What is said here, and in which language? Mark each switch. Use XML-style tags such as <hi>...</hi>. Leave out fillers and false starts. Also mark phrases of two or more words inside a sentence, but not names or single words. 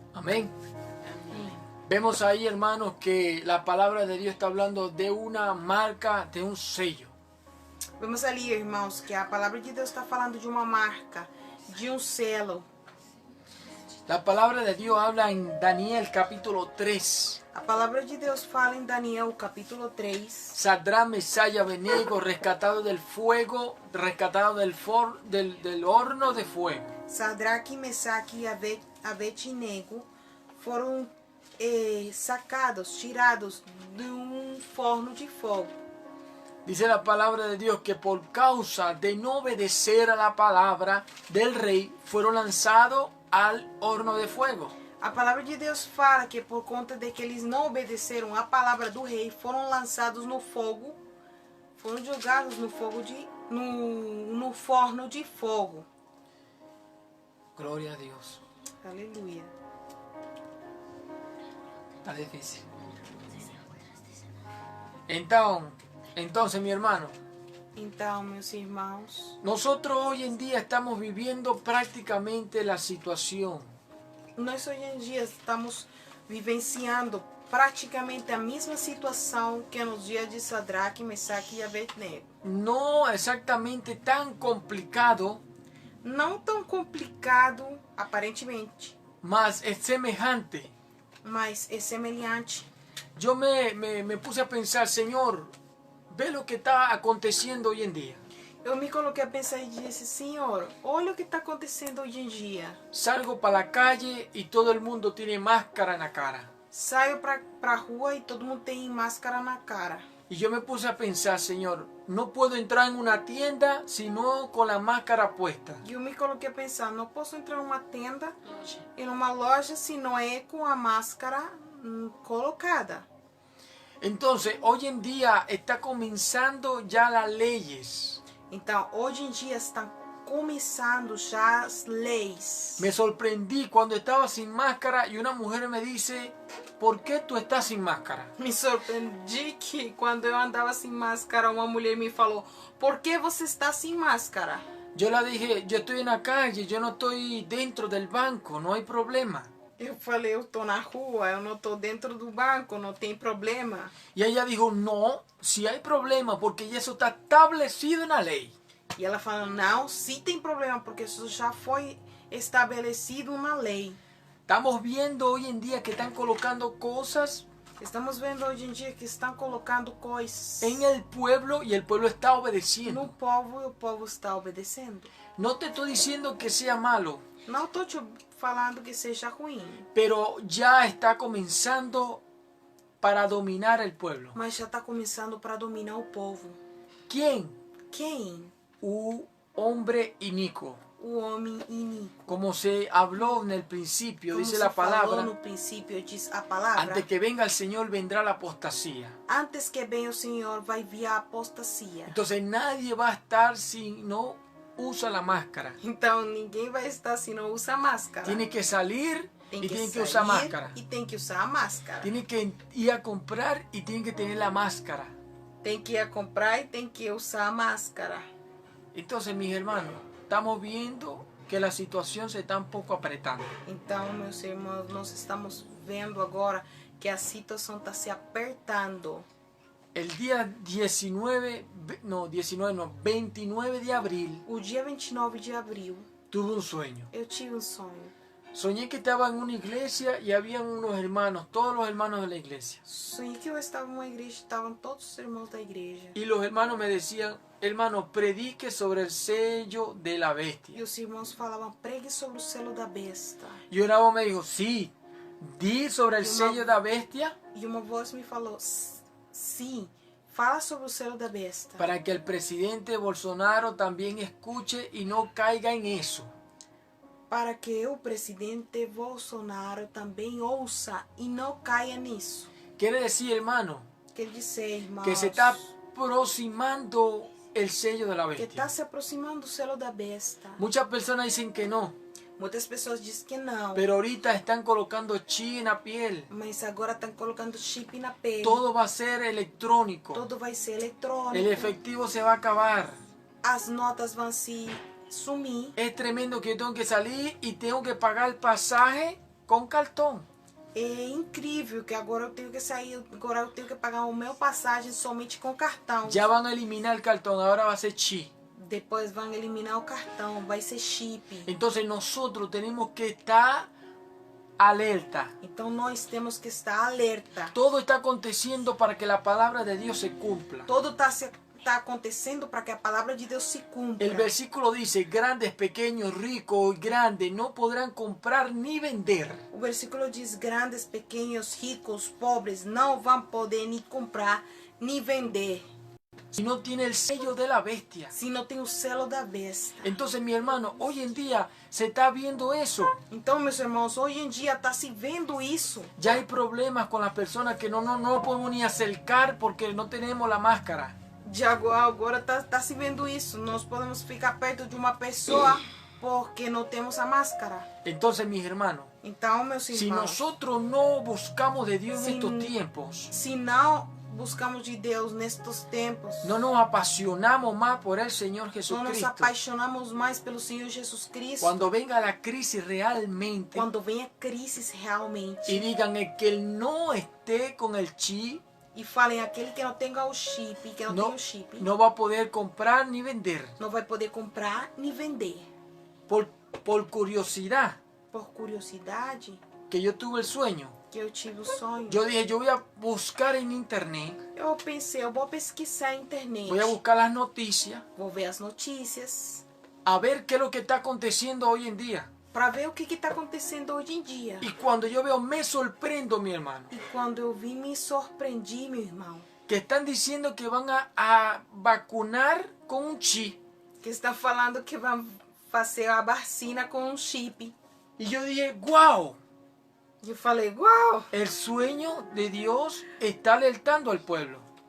<es>Amén. Vemos ahí, hermanos, que la palabra de Dios está hablando de una marca, de un sello.</es> <pt>Vamos ali, irmãos, que a palavra de Deus está falando de uma marca, de um selo.</pt> <es>La palabra de Dios habla en Daniel capítulo 3.</es> <pt>A palavra de Deus fala em Daniel, capítulo 3.</pt> <es>Sadrach, Mesach y Abednego, rescatados del fuego, rescatados del horno de fuego.</es> <pt>Sadraque, Mesaque e Abednego foram sacados, tirados de um forno de fogo.</pt> <es>Dice la palabra de Dios que por causa de no obedecer a la palabra del rey, fueron lanzados al horno de fuego.</es> <pt>A palavra de Deus fala que por conta de que eles não obedeceram a palavra do rei, foram lançados no fogo, foram jogados no fogo no forno de fogo.</pt> <es>Gloria a Dios.</es> <pt>Aleluia.</pt> <es>Está difícil. Entonces, mi hermano,</es> <pt>Então, meus irmãos,</pt> <es>nosotros hoy en día estamos viviendo prácticamente la situación.</es> <pt>nós hoje em dia estamos vivenciando praticamente a mesma situação que nos dias de Sadraque, Mesaque e Abednego.</pt> <es>No exactamente tan complicado,</es> <pt>Não tão complicado, aparentemente,</pt> <es>mas es semejante.</es> <pt>mas é semelhante.</pt> <es>Yo me puse a pensar, Señor, ve lo que está aconteciendo hoy en día.</es> <pt>Eu me coloquei a pensar e disse, Senhor, olha o que está acontecendo hoje em dia.</pt> <es>Salgo para la calle y todo el mundo tiene máscara en la cara.</es> <pt>Saio para a rua e todo mundo tem máscara na cara.</pt> <es>Y yo me puse a pensar, Señor, no puedo entrar en una tienda sino con la máscara puesta.</es> <pt>E eu me coloquei a pensar, não posso entrar numa tenda e numa loja se não é com a máscara colocada.</pt> <es>Entonces, hoy en día está comenzando ya las leyes.</es> <pt>Então, hoje em dia estão começando já as leis.</pt> <es>Me sorprendí cuando estaba sin máscara y una mujer me dice, ¿por qué tú estás sin máscara?</es> <pt>Me surpreendi que quando eu andava sem máscara, uma mulher me falou: "Por que você está sem máscara?"</pt> <es>Yo le dije, yo estoy en la calle, yo no estoy dentro del banco, no hay problema.</es> <pt>Eu falei: "Eu tô na rua, eu não tô dentro do banco, não tem problema."</pt> <es>Y ella dijo, no, si hay problema, porque eso está establecido en la ley.</es> <pt>E ela falou: "Não, sim tem problema, porque isso já foi estabelecido na lei."</pt> <es>Estamos viendo hoy en día que están colocando cosas</es> <pt>Estamos vendo hoje em dia que estão colocando coisas</pt> <es>en el pueblo y el pueblo está obedeciendo.</es> <pt>no povo e o povo está obedecendo.</pt> <es>No te estoy diciendo que sea malo,</es> <pt>Não estou te falando que seja ruim,</pt> <es>pero ya está comenzando para dominar el pueblo.</es> <pt>mas já está começando para dominar o povo.</pt> <es>¿Quién?</es> <pt>Quem?</pt> <es>Un hombre inicuo.</es> <pt>O homem iníquo.</pt> <es>Como se habló en el principio,</es> <pt>Como</pt> <es>dice</es> <pt>se</pt> <es>la</es> <pt>falou</pt> <es>palabra,</es> <pt>no princípio, diz a palavra.</pt> <es>antes que venga el Señor vendrá la apostasía.</es> <pt>Antes que venha o Senhor, vai vir a apostasia.</pt> <es>Entonces nadie va a estar si no usa la máscara.</es> <pt>Então ninguém vai estar se não usa máscara.</pt> <es>Tiene que salir</es> <pt>Tem</pt> <es>y</es> <pt>que</pt> <es>tiene que</es> <pt>sair</pt> <es>usar máscara.</es> <pt>e tem que usar a máscara.</pt> <es>Tiene que ir a comprar y tiene que tener la máscara.</es> <pt>Tem que ir a comprar e tem que usar a máscara.</pt> <es>Entonces, mis hermanos, estamos viendo que la situación se está un poco apretando.</es> <pt>Então, meus irmãos, nós estamos vendo agora que a situação está se apertando.</pt> <es>El día 29 de abril,</es> <pt>O dia 29 de abril,</pt> <es>tuve un sueño.</es> <pt>eu tive um sonho.</pt> <es>Soñé que estaba en una iglesia y habían unos hermanos, todos los hermanos de la iglesia.</es> <pt>Sonhei que eu estava em uma igreja, estavam todos os irmãos da igreja.</pt> <es>Y los hermanos me decían, hermano, predique sobre el sello de la</es> <pt>E</pt> <es>bestia.</es> <pt>os irmãos falavam: pregue sobre o selo da besta.</pt> <es>Y una voz me dijo, sí, di sobre el Y una- sello de la bestia</es> <pt>E uma voz me falou: sim, fala sobre o selo da besta.</pt> <es>para que el presidente Bolsonaro también escuche y no caiga en eso.</es> <pt>Para que o presidente Bolsonaro também ouça e não caia nisso.</pt> <es>Quiere decir, hermano,</es> <pt>Quer dizer, irmãos,</pt> <es>que se está aproximando el sello de la</es> <pt>que está</pt> <es>bestia.</es> <pt>se aproximando o selo da besta.</pt> <es>Muchas personas dicen que no,</es> <pt>Muitas pessoas dizem que não,</pt> <es>pero ahorita están colocando chi en la piel.</es> <pt>mas agora estão colocando chip na pele.</pt> <es>Todo va a ser electrónico.</es> <pt>Tudo vai ser eletrônico.</pt> <es>El efectivo se va a acabar.</es> <pt>As notas vão se sumir.</pt> <es>Es tremendo que yo tengo que salir y tengo que pagar el pasaje con cartón.</es> <pt>É incrível que agora eu tenho que sair, agora eu tenho que pagar o meu passagem somente com cartão.</pt> <es>Ya van a eliminar el cartón, ahora va a ser chi.</es> <pt>Depois vão eliminar o cartão, vai ser chip.</pt> <es>Entonces nosotros tenemos que estar alerta.</es> <pt>Então nós temos que estar alerta.</pt> <es>Todo está aconteciendo para que la palabra de Dios se cumpla.</es> <pt>Todo está acontecendo para que a palavra de Deus se cumpra.</pt> <es>El versículo dice, grandes, pequeños, ricos y grandes no podrán comprar ni vender.</es> <pt>O versículo diz: grandes, pequenos, ricos, pobres não vão poder nem comprar nem vender</pt> <es>Si no tiene el sello de la bestia.</es> <pt>se não tem o selo da besta.</pt> <es>Entonces, mi hermano, hoy en día se está viendo eso.</es> <pt>Então, meus irmãos, hoje em dia está se vendo isso.</pt> <es>Ya hay problemas con las personas que no podemos ni acercar porque no tenemos la máscara.</es> <pt>De agora tá se vendo isso. Nós podemos ficar perto de uma pessoa porque não temos a máscara.</pt> <es>Entonces, mis hermanos,</es> <pt>Então, meus</pt> <es>si</es> <pt>irmãos,</pt> <es>nosotros no buscamos de Dios en Si- estos tiempos,</es> <pt>se não buscamos de Deus nestes tempos,</pt> <es>no nos apasionamos más por el Señor</es> <pt>não nos</pt> <es>Jesucristo,</es> <pt>apaixonamos mais pelo Senhor Jesus Cristo,</pt> <es>cuando venga la crisis realmente</es> <pt>quando vem a crise realmente,</pt> <es>y digan el que no esté con el chi</es> <pt>e falem aquele que não tenha o chip, que não tem o chip,</pt> <es>no va a poder comprar ni vender.</es> <pt>não vai poder comprar nem vender.</pt> <es>Por curiosidad,</es> <pt>Por curiosidade,</pt> <es>que yo tuve el sueño,</es> <pt>que eu tive o sonho,</pt> <es>yo dije, yo voy a buscar en internet,</es> <pt>eu pensei, eu vou pesquisar na internet,</pt> <es>voy a buscar las noticias,</es> <pt>vou ver as notícias,</pt> <es>a ver qué es lo que está aconteciendo hoy en día.</es> <pt>para ver o que está acontecendo hoje em dia.</pt> <es>Y cuando yo veo, me sorprendo, mi hermano,</es> <pt>E quando eu vi, me surpreendi, meu irmão,</pt> <es>que están diciendo que van a vacunar con un chi.</es> <pt>que está falando que vão fazer a vacina com um chip.</pt> <es>Y yo dije, wow,</es> <pt>E eu falei, uau,</pt> <es>el sueño de Dios está alertando al pueblo.</es>